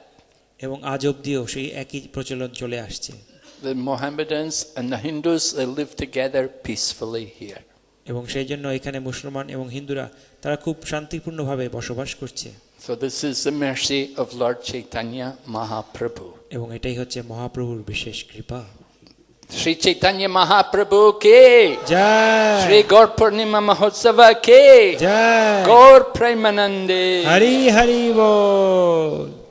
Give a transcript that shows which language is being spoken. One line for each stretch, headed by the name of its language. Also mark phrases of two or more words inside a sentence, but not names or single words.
Bangla: এবং আজ অবধিও সেই একই প্রচলন চলে আসছে।
English: The Mohammedans and the Hindus, they live together peacefully here.
Bangla: এবং সেই জন্য এখানে মুসলমান এবং হিন্দুরা তারা খুব শান্তিপূর্ণভাবে বসবাস করছে।
English: So this is the mercy of Lord Chaitanya Mahaprabhu.
Bangla: এবং এটাই হচ্ছে মহাপ্রভুর বিশেষ কৃপা।
Hindi: श्री चैतन्य महाप्रभु के jai, श्री गौर पूर्णिमा महोत्सव के jai,
Bangla: গৌর প্রেমানন্দে হরি হরি বোল।